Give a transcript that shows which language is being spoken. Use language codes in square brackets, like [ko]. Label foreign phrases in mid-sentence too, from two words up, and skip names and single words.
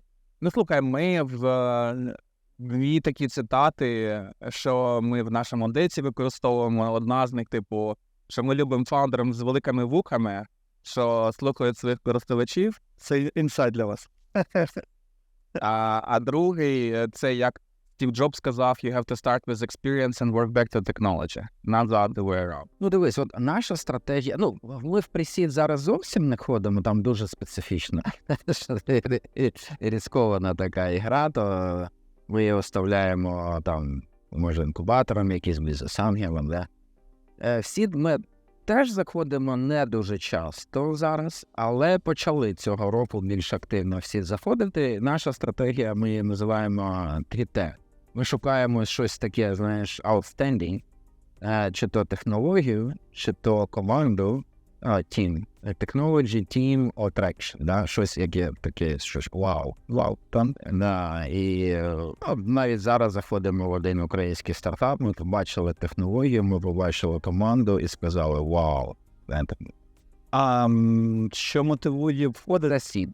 [uk] Ну, слухай, ми в дві такі цитати, що ми в нашому деці використовуємо. Одна з них, типу, що ми любимо фаундерів з великими вухами, що слухають своїх користувачів. Це інсайт для вас. А другий, це як Стів Джобс сказав, [en] you have to start with experience and work back to technology, not the other way around. [uk] Ну, дивись, от наша стратегія, ну, ми в пресід зараз зовсім не ходимо, там дуже специфічно. Ризикована така ігра, то ми її оставляємо там, може, інкубаторам, якісь бізнес-ангелам, да. Всі ми теж заходимо не дуже часто зараз, але почали цього року більш активно всі заходити. Наша стратегія, ми її називаємо 3T. Ми шукаємо щось таке, знаєш, outstanding, чи то технологію, чи то команду, [en] team. Technology, team, attraction, [uk] да? Щось яке таке, щось вау, там. Да, і навіть зараз заходимо в один український стартап, ми побачили технологію, ми побачили команду і сказали вау. А що мотивує входити?